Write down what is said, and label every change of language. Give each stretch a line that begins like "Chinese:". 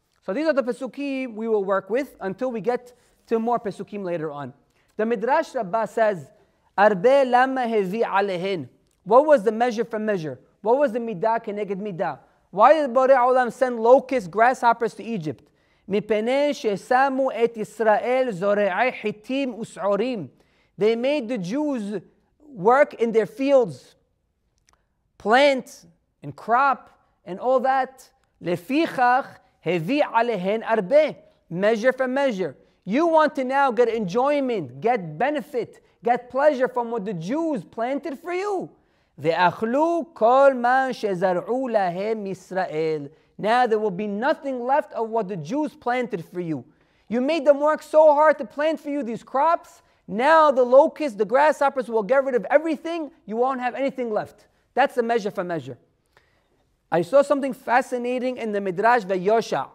English: So these are the pesukim we will work with until we get to more pesukim later on. The Midrash Rabbah says,
Hebrew: arbe lama hevi alehin.
English: What was the measure for measure? What was the midah keneged midah? Why did Borei Olam send locusts, grasshoppers to Egypt?
Hebrew: מפני ששמו את ישראל זורעי חיטים ושעורים.
English: They made the Jews work in their fields, plant and crop and all that.
Hebrew: לפיכך הביא עליהן הרבה.
English: Measure for measure. You want to now get enjoyment, get benefit, get pleasure from what the Jews planted for you.
Hebrew: ואכלו כל מה שזרעו להם ישראל.
English: Now there will be nothing left of what the Jews planted for you. You made them work so hard to plant for you these crops. Now the locusts, the grasshoppers will get rid of everything. You won't have anything left. That's the measure for measure. I saw something fascinating in the Midrash Vayosha.